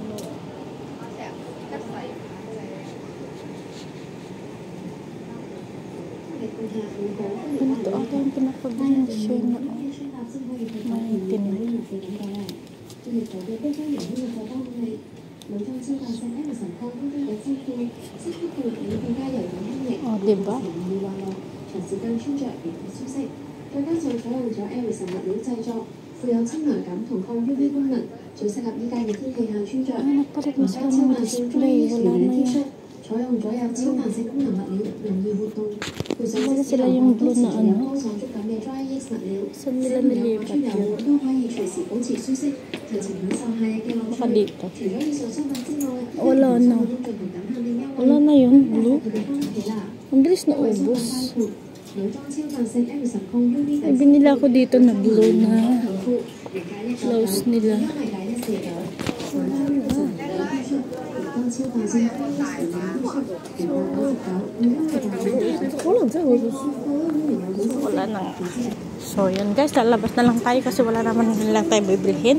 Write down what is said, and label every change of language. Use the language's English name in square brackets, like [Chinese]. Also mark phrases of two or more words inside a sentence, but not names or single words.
[Filipino] Ito ata yung pinapagawin siya na 19. Oh, diba? [Cantonese] 富有清涼感同抗 UV 功能，最適合依家嘅天氣下穿着。 [Filipino] Nagpalit mo sa mga display. Wala na yan. [Cantonese] 採用咗有超彈性功能物料，容易活動。配上 [Filipino] Wala sila yung blue na ano. [Cantonese] 高爽觸感嘅 Dry X 物料， [Filipino] Saan nila nilipat yun? [Cantonese] 都可以隨時保持舒適，盡情享受夏日嘅樂趣。 [Filipino] Baka dito. [Cantonese] 除咗以上商品之外， [Filipino] Wala na. Wala na yun. Blue. Ang bilis na ubos. [Cantonese] 女裝超彈性 Emerson 抗 UV [Filipino] Ay, binila ko dito na blue na blouse nila. Wala na. So, yun guys, lalabas na lang tayo kasi wala naman lang tayo bibilhin.